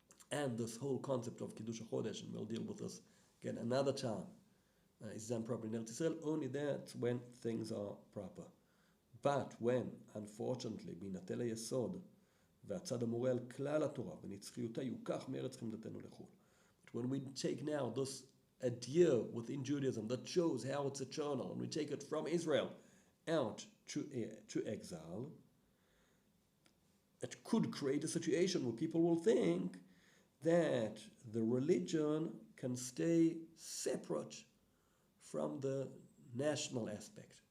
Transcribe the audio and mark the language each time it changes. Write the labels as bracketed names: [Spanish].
[English] And this whole concept of Kiddush HaChodesh, and we'll deal with this again another time, is done properly in Eretz Israel. Only that's when things are proper. But when, unfortunately, [Hebrew] בהינתן היסוד והצד המורה על כלל התורה ונצחיותה יוקח מארץ חמדתנו לחו"ל. [English] But when we take now this idea within Judaism that shows how it's eternal, and we take it from Israel out to exile, it could create a situation where people will think that the religion can stay separate from the national aspect.